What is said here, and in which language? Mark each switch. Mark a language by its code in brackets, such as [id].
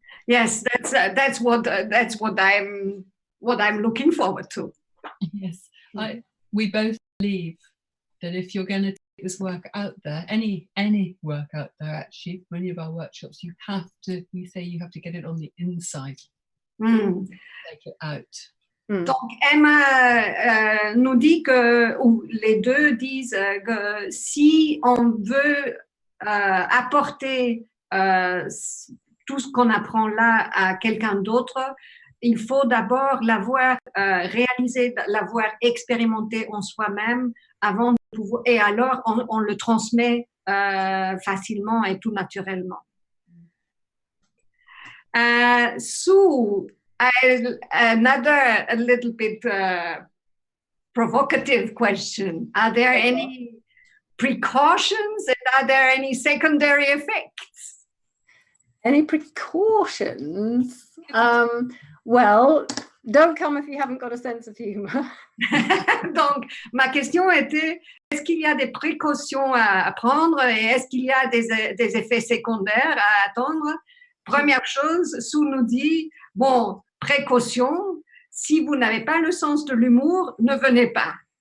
[en] Yes, that's what I'm looking forward to. Yes, we both believe that if you're going to take this work out there, any work out there, actually, for any of our workshops, we say you have to get it on the inside. Take it out. [fr] Donc Emma nous dit que, ou les deux disent que si on veut apporter tout ce qu'on apprend là à quelqu'un d'autre, il faut d'abord l'avoir réalisé, l'avoir expérimenté en soi-même avant de pouvoir, et alors on le transmet facilement et tout naturellement. [en] So, another a little bit provocative question. Are there any precautions and are there any secondary effects? Any precautions? Well, don't come if you haven't got a sense of humor. [fr] Donc, ma question était, est-ce qu'il y a des précautions à prendre et est-ce qu'il y a des effets secondaires à attendre? Première chose, Sue nous dit, bon, précaution, si vous n'avez pas le sens de l'humour, ne venez pas.